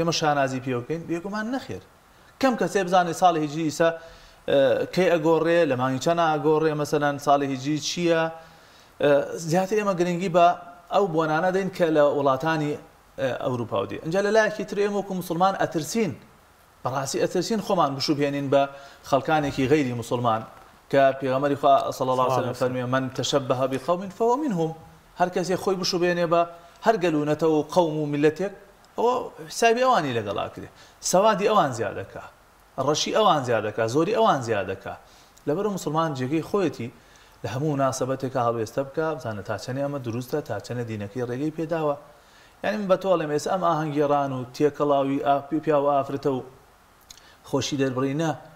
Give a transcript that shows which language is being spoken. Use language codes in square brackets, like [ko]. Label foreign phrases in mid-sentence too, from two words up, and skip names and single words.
[ckb] ئێمە شانازی پێ بکەین بێگومان نەخێر کەم کەسێ بزانێت ساڵی هیجری ئیسا کەی ئەگۆڕێ لە مانگی چەند ئەگۆڕێ مەسەلەن ساڵی هیجری چییە زیاتر ئێمە گرنگی بە ئەو بۆنانە دەین کە لە وڵاتانی ئەوروپا دێ ئەنجا لە لایەکی تر ئێمە وەکو مسلمان ئەترسین بەڕاستی ئەترسین خۆمان بشوبهێنین بە خەڵکانێکی غەیری مسلمان کە پێغەمبەری خوا [ar] صلی الله علیه و سلم [ckb] فەرمووی [ar] من تشبه بقوم فهو منهم [ckb] هەر کەسێ خۆی بشوبهێنێ بە هەر گەلوونەتە و قەوم و میلەتێک ئەوە حسابی ئەوانی لەگەڵا کرێ سەوادی ئەوان زیادەکە ڕەشی ئەوان زیادەکە زۆری ئەوان زیادەکە لەبەرەوە مسلمان جێگەی خۆیەتی لە هەموو مناسبەتێکە هەڵوێستە بکە بزانە تا چەندێ ئەمە دروستە تا چەندە دینەکەی ڕێگەی پێداوە یعنی من بەتۆڵێم ئێستا ئەم ئاهەنگێڕان و تێکەڵاوی پیا و ئافرەتە و خۆشی دەربڕینە